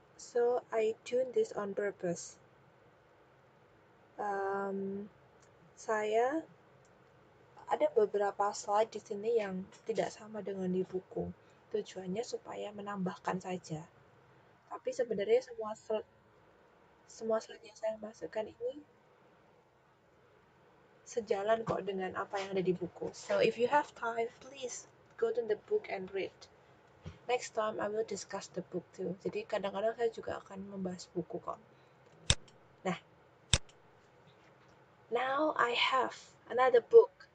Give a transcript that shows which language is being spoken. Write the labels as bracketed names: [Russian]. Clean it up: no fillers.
[English] So I tune this on purpose. [Indonesian] Saya ada beberapa slide di sini yang tidak sama dengan di buku. Tujuannya supaya menambahkan saja. Tapi sebenarnya semua slide yang saya masukkan ini sejalan kok dengan apa yang ada di buku. [English] So if you have time, please go to the book and read. Next time I will discuss the book too. [Indonesian] Jadi kadang-kadang saya juga akan membahas buku kok. [English] Nah, now I have another book.